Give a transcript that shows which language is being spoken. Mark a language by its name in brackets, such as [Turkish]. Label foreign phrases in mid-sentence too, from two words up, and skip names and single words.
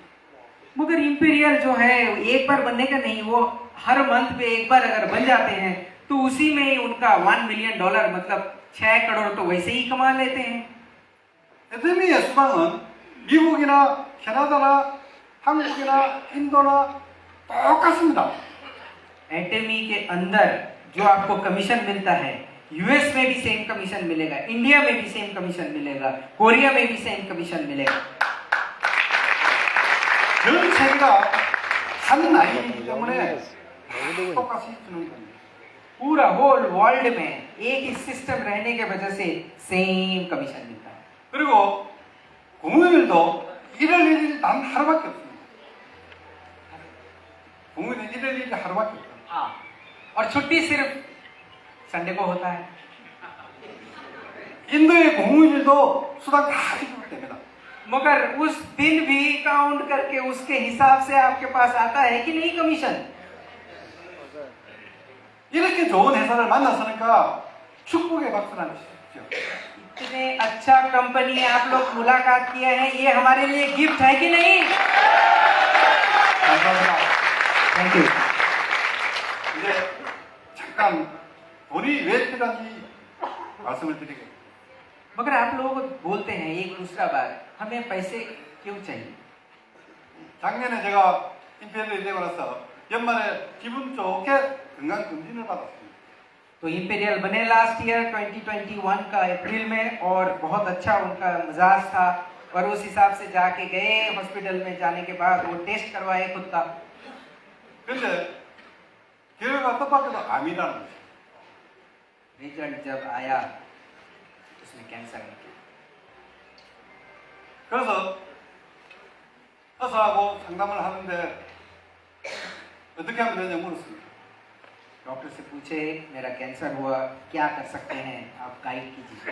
[Hindi] मगर इंपीरियल जो है एक बार बनने का नहीं, वो हर मंथ पे एक बार अगर बन जाते हैं तो उसी में ही उनका $1 मिलियन मतलब 6 करोड़ तो वैसे ही कमा लेते हैं। [Korean] 애터미의 수당은 미국이나 캐나다나 한국이나 인도나 똑같습니다. [Hindi] एटमी के अंदर जो आपको कमीशन मिलता है यूएस में भी [English] same commission [Hindi] मिलेगा, इंडिया में भी [English] same commission [Hindi] मिलेगा, कोरिया में भी [English] same commission [Hindi] मिलेगा। [Korean] 전 세계가 한 나이이기 때문에 똑같이 주는 겁니다. [Hindi] पूरा [English] whole world [Hindi] में एक ही सिस्टम रहने के वजह से सेम कमीशन मिलता है। [Korean] 그리고 공휴일도 1월 1일 단 하루밖에 없습니다. 공휴일 1월 1일 하루밖에 없어요. [Hindi] हाँ, और छुट्टी सिर्फ संडे को होता है। [Korean] 인도의 공휴일도 수당 다 지급을 됩니다. [Hindi] मगर उस दिन भी काउंट करके उसके हिसाब से आपके पास आता है कि नहीं कमीशन? [Korean] 이렇게 좋은 회사를 만났으니까 축복의 박수를 한번 주십시오. [Hindi] इतने अच्छा कंपनी आप लोग मुलाकात किए हैं, ये हमारे लिए गिफ्ट है कि नहीं? [Korean] 감사합니다. [English] Thank you. [Korean] 이제 잠깐 돈이 왜 필요한지 말씀을 드리겠습니다. [Hindi] मगर आप लोग बोलते हैं एक दूसरा बार, हमें पैसे क्यों चाहिए? [Korean] 작년에 제가 임페리얼이 되고 나서 연말에 기분 좋게 건강검진을 받았습니다. [Hindi] तो इंपीरियल बने [English] last year [Hindi] 2021 का अप्रैल में और बहुत अच्छा उनका मिजाज था और उस हिसाब से जाके गए हॉस्पिटल में, जाने के बाद वो टेस्ट करवाए खुद का [Korean] 근데 결과가 뜻밖에도 암이라는 거죠. [Hindi] रिजल्ट जब आया उसमें कैंसर निकला। [Korean] 그래서 의사하고 상담을 하는데 어떻게 하면 되냐 물었습니다. [Hindi] डॉक्टर से पूछे मेरा कैंसर हुआ, क्या कर सकते हैं आप गाइड कीजिए।